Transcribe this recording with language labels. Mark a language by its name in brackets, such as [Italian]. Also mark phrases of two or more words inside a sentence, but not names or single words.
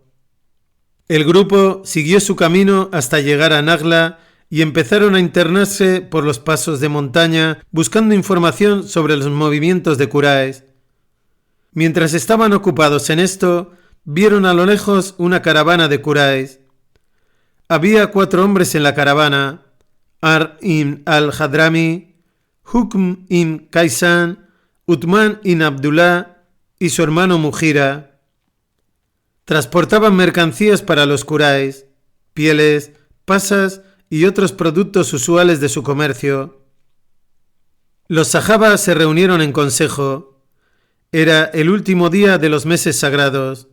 [Spanish] El grupo siguió su camino hasta llegar a Nakhla y empezaron a internarse por los pasos de montaña buscando información sobre los movimientos de Quraysh. Mientras estaban ocupados en esto, vieron a lo lejos una caravana de Quraysh. Había 4 hombres en la caravana: Ar ibn al-Hadrami, Hukm ibn Kaysan, Uthman ibn Abdullah y su hermano Mughira. Transportaban mercancías para los Quraysh, pieles, pasas y otros productos usuales de su comercio. Los sahabas se reunieron en consejo. Era el último día de los meses sagrados.